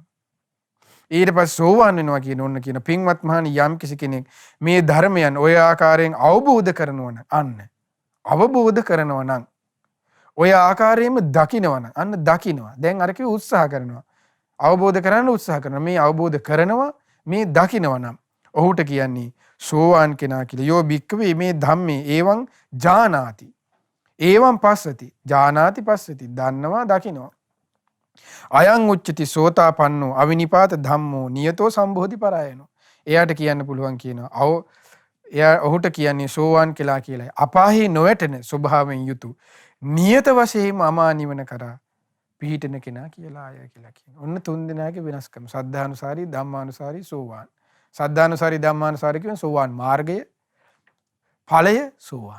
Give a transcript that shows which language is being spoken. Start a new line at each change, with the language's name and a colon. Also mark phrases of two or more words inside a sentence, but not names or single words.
Sinhala: ඊට පස්සේ සෝවාන් වෙනවා කියන ඕන්න කියන පින්වත් මහණනි යම් කිසි කෙනෙක් මේ ධර්මයන් ඔය ආකාරයෙන් අවබෝධ කරනවා නම් අන්න අවබෝධ කරනවා නම් ඔය ආකාරයෙන්ම දකිනවා නම් අන්න දකිනවා. දැන් අර කිව්ව උත්සාහ කරනවා. අවබෝධ කරන්න උත්සාහ කරනවා. මේ අවබෝධ කරනවා මේ දකිනවා නම් ඔහුට කියන්නේ සෝවාන් කෙනා කියලා.
Pali: යෝ භික්ඛවේ මේ ධම්මේ එවං ජානාති. එවං පස්සති. ජානාති පස්සති.
Sinhala: දන්නවා දකිනවා.
Pali: අයං උච්චති සෝතාපන්නෝ අවිනිපාත ධම්මෝ නියතෝ සම්බෝධි පරායනෝ.
Sinhala: එයාට කියන්න පුළුවන් කියනවා. ඔහුට කියන්නේ සෝවාන් කියලා කියලායි. අපාහි නොවැටෙන ස්වභාවයෙන් යුතු නියත වශයෙන්ම අමා නිවන කරා පිහිටන කෙනා කියලා ආය කියලා කියනවා. ඔන්න තුන් දෙනාගේ වෙනස්කම. සද්ධානුසාරී ධම්මානුසාරී සෝවාන්. සද්ධානුසාරී ධම්මානුසාරී කියන සෝවාන් මාර්ගය ඵලය සෝවාන්.